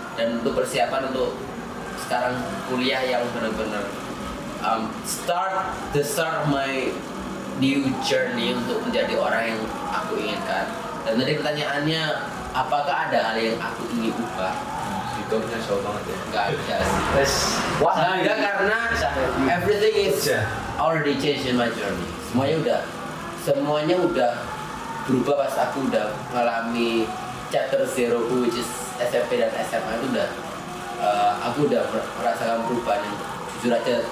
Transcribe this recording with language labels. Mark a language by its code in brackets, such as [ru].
[id] Dan untuk persiapan untuk sekarang kuliah yang benar-benar [en] start of my new journey [id] untuk menjadi orang yang aku inginkan. Dan tadi pertanyaannya, apakah ada hal yang aku ingin ubah? Hidupnya jauh banget ya. Enggak ada sih. Wah, Enggak, karena [en] everything is already changed in my journey. [id] Semuanya udah berubah pas aku udah mengalami chapter zero, [en] which is [id] SMP dan SMA itu udah aku udah merasakan perubahan yang jujur aja.